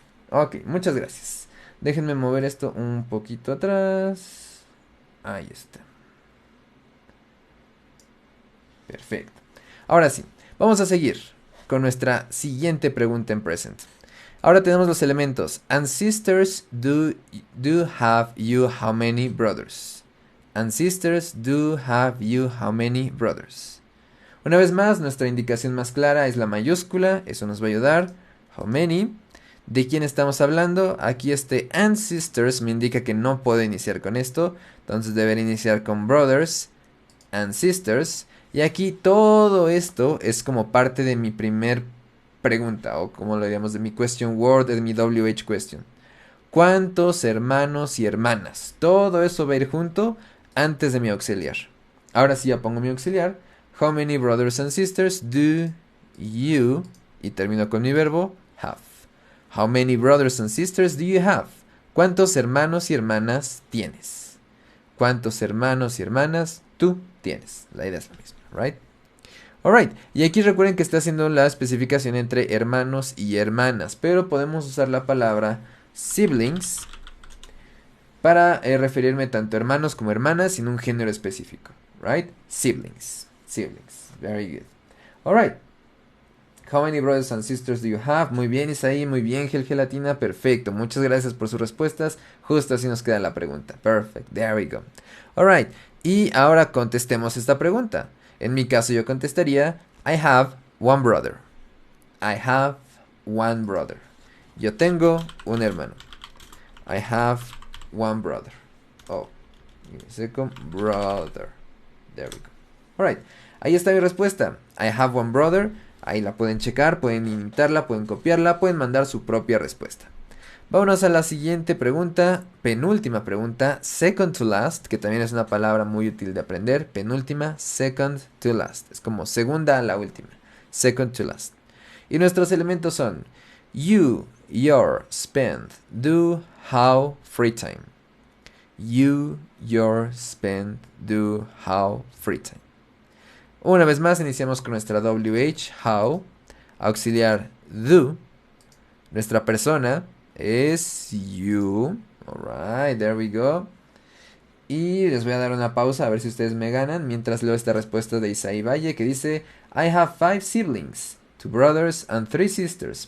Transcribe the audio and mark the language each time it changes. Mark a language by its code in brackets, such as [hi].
[es] Ok, muchas gracias. Déjenme mover esto un poquito atrás. Ahí está. Perfecto. Ahora sí, vamos a seguir con nuestra siguiente pregunta en present. Ahora tenemos los elementos. [en] Ancestors do have you how many brothers? Ancestors do have you how many brothers? [es] Una vez más, nuestra indicación más clara es la mayúscula. Eso nos va a ayudar. [en] How many. [es] ¿De quién estamos hablando? Aquí ancestors me indica que no puedo iniciar con esto. Entonces debería iniciar con [en] brothers and sisters. [es] Y aquí todo esto es como parte de mi primer pregunta, o como lo diríamos, de mi question word, de mi WH question. ¿Cuántos hermanos y hermanas? Todo eso va a ir junto antes de mi auxiliar. Ahora sí ya pongo mi auxiliar. [en] How many brothers and sisters do you, [es] y termino con mi verbo, [en] have? How many brothers and sisters do you have? [es] ¿Cuántos hermanos y hermanas tienes? ¿Cuántos hermanos y hermanas tú tienes? La idea es la misma, right? Alright, y aquí recuerden que está haciendo la especificación entre hermanos y hermanas, pero podemos usar la palabra siblings para referirme tanto a hermanos como hermanas sin un género específico, right? [en] Siblings, very good. Alright, how many brothers and sisters do you have? [es] Muy bien, Isaí, muy bien, Gel Gelatina, perfecto, muchas gracias por sus respuestas, justo así nos queda la pregunta, [en] perfect, there we go. [es] Alright, y ahora contestemos esta pregunta. En mi caso yo contestaría, [en] I have one brother. I have one brother. [es] Yo tengo un hermano. [en] I have one brother. Oh, give me a second. Brother. There we go. [es] Alright, ahí está mi respuesta. [en] I have one brother. [es] Ahí la pueden checar, pueden imitarla, pueden copiarla, pueden mandar su propia respuesta. Vámonos a la siguiente pregunta, penúltima pregunta, [en] second to last, [es] que también es una palabra muy útil de aprender. Penúltima, [en] second to last. [es] Es como segunda a la última. [en] Second to last. [es] Y nuestros elementos son you, your, spend, do, how, free time. [en] You, your, spend, do, how, free time. [es] Una vez más iniciamos con nuestra WH, how, auxiliar do, nuestra persona es you. [en] Alright, there we go. [es] Y les voy a dar una pausa a ver si ustedes me ganan mientras leo esta respuesta de Isaí Valle que dice [en] I have 5 siblings, 2 brothers and 3 sisters.